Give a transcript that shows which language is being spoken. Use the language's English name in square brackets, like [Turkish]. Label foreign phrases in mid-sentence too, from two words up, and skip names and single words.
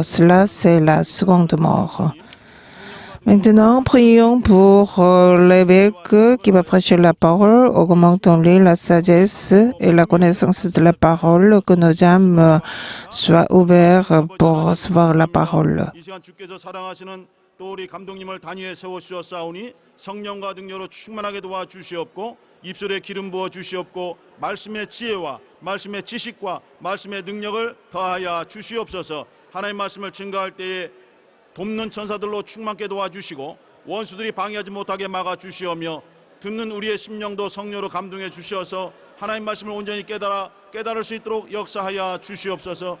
[French] Cela, c'est la seconde mort. Maintenant, prions pour l'évêque qui va prêcher la parole. Augmentons-lui la sagesse et la connaissance de la parole, que nos âmes soient ouvertes pour recevoir la parole. [Korean] 또 우리 감독님을 단위에 세워 주셨사오니 성령과 능력으로 충만하게 도와 주시옵고 입술에 기름 부어 주시옵고 말씀의 지혜와 말씀의 지식과 말씀의 능력을 더하여 주시옵소서. 하나님 말씀을 증거할 때에 돕는 천사들로 충만케 도와주시고 원수들이 방해하지 못하게 막아 주시오며 듣는 우리의 심령도 성령으로 감동해 주시어서 하나님 말씀을 온전히 깨달을 수 있도록 역사하여 주시옵소서.